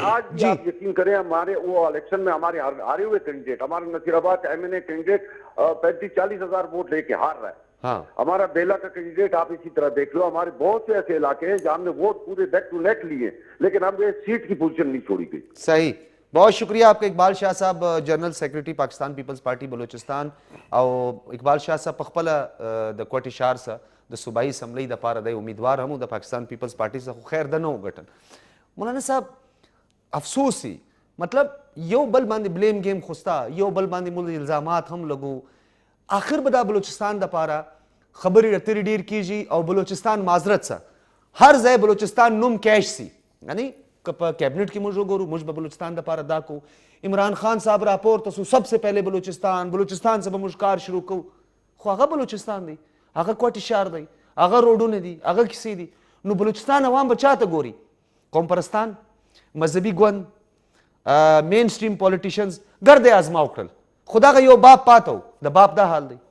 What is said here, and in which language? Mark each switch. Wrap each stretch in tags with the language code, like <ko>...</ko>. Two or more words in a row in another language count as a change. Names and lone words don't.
<ur>آج بھی آپ یقین کریں, ہمارے وہ الیکشن میں ہمارے ہارے ہوئے کینڈیڈیٹ, ہمارے نصیر آباد کا ایم این اے کینڈیڈیٹ 35-40 ہزار ووٹ لے کے ہار رہا ہے. ہمارا بیلا کا کینڈیڈیٹ آپ اسی طرح دیکھ لو. ہمارے بہت سے ایسے علاقے ہیں جہاں ہم نے ووٹ پورے</ur> <en>back to neck</en> <ur>لیے, لیکن ہم نے سیٹ کی پوزیشن نہیں چھوڑی گئی. صحیح. بہت شکریہ آپ کا اقبال شاہ صاحب, جنرل سیکرٹری پاکستان پیپلز پارٹی بلوچستان.</ur> <ps>او اقبال شاہ صاحب پخپله د کوټې شهر سه د صوبایي اسمبلی د پاره دی امیدوار هم د پاکستان پیپلز پارټي څخه خو خیر ده نه وګټل. مولانا صاحب افسوس هي, مطلب یو بل باندې</ps> <en>blame game</en> <ps>خوستا, یو بل باندې مول الزامات هم لګو, آخر به دا بلوچستان د پاره خبرې اترې ډیر کیږي او بلوچستان معذرت سه هر ځای بلوچستان نوم کیش سي. یعنی په کیبنٹ کې موږ وګورو, موږ به بلوچستان د پاره دا کو, عمران خان صاحب راپورته سو</ps> <ur>سب سے پہلے</ur> <ps>بلوچستان څخه به موږ کار شروع کوو, خو هغه بلوچستان دی, هغه کوټې شهر دی, هغه روډونه دي, هغه کیسې دي. نو بلوچستان عوام به چاته ګوري؟ قوم پرستان, مذهبي ګوند,</ps> <en>main stream politicians</en> <ps>ګرد آزما وکړل, خو دغه یو باپ پاته و, د باپ دا حال دی.</ps>